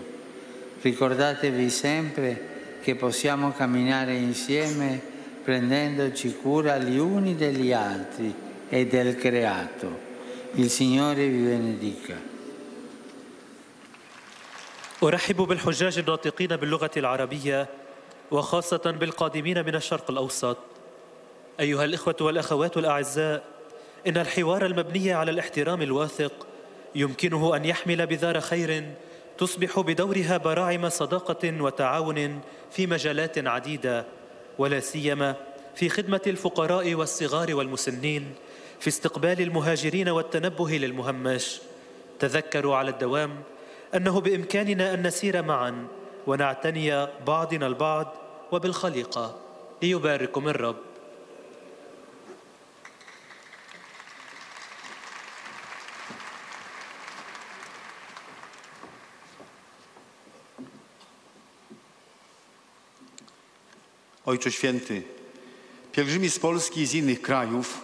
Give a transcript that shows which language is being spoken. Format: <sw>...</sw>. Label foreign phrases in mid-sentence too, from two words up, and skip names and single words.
<it>Ricordatevi sempre che possiamo camminare insieme prendendoci cura gli uni degli altri e del creato. Il Signore vi benedica.</it> <ar>أرحب بالحجاج الناطقين باللغة العربية وخاصة بالقادمين من الشرق الأوسط. أيها الإخوة والأخوات الأعزاء، إن الحوار المبني على الاحترام الواثق يمكنه أن يحمل بذار خير تصبح بدورها براعم صداقة وتعاون في مجالات عديدة، ولا سيما في خدمة الفقراء والصغار والمسنين، في استقبال المهاجرين والتنبه للمهمش. تذكروا على الدوام أنه بإمكاننا أن نسير معا ونعتني بعضنا البعض وبالخليقة. ليبارككم الرب.</ar> <pl>Ojcze Święty, pielgrzymi z Polski i z innych krajów</pl>